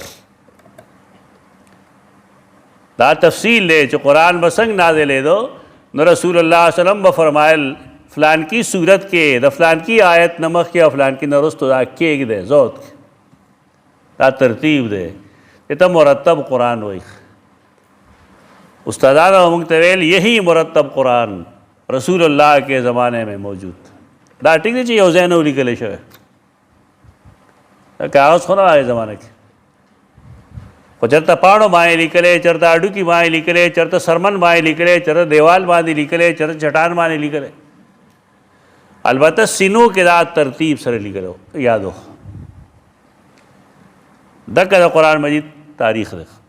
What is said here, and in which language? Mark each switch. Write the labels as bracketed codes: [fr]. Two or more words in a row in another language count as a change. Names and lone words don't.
[ps] دا تفصیل دی چې قرآن به څنګه نازلېدو نو رسول الله [ar] صلی الله علیه وسلم [ps] به فرمایل فلان کی صورت کې د فلان کی آیت نه مخکې او فلان کی نه وروسته دا کېږدی ذات دا ترتیب دی. ته مرتب قرآن وایي. استادانو موږ ته ویل [ur] یہی مرتب قرآن رسول اللہ کے زمانے میں موجود. [ps] دا ٹھیک دی چې یو ځای نه ولیکلی شوی، کاغذ خو نه هغې زمانه کې، خو چېرته پاڼو باندې لیکلی، چېرته هډوکي باندې لیکلی، چېرته سرمن باندې لیکلی، چېرته دیوال باندې لیکلی، چېرته چټان باندې لیکلی. البته سینو کې دا ترتیب سره لیکلو یادو دغه د قرآن مجید تاریخ دی.